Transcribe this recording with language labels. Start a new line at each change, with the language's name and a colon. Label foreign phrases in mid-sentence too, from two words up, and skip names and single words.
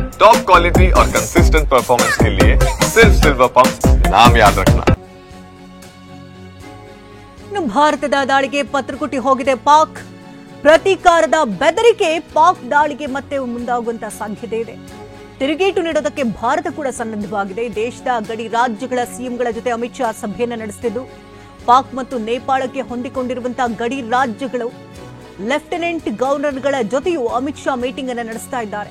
English: top quality
Hindi: और
English: consistent performance
Hindi: के लिए सिर्फ सिल्वर पंप नाम याद रखना।
Kannada: ಭಾರತದ ದಾಳಿಗೆ ಪತ್ರಕುಟಿ ಹೋಗಿದೆ ಪಾಕ್. ಪ್ರತೀಕಾರದ ಬೆದರಿಕೆ ಪಾಕ್ ದಾಳಿಗೆ ಮತ್ತೆ ಮುಂದಾಗುವಂತ ಸಾಧ್ಯತೆ ಇದೆ. ತಿರುಗೇಟು ನೀಡೋದಕ್ಕೆ ಭಾರತ ಕೂಡ ಸನ್ನದ್ಧವಾಗಿದೆ. ದೇಶದ ಗಡಿ ರಾಜ್ಯಗಳ ಸಿಎಂಗಳ ಜೊತೆ ಅಮಿತ್ ಶಾ ಸಭೆಯನ್ನು ನಡೆಸುತ್ತಿದ್ದು, ಪಾಕ್ ಮತ್ತು ನೇಪಾಳಕ್ಕೆ ಹೊಂದಿಕೊಂಡಿರುವಂತಹ ಗಡಿ ರಾಜ್ಯಗಳು
English: lieutenant governors
Kannada: ಜೊತೆಯೂ ಅಮಿತ್ ಶಾ ಮೀಟಿಂಗ್ ಅನ್ನು ನಡೆಸ್ತಾ ಇದ್ದಾರೆ.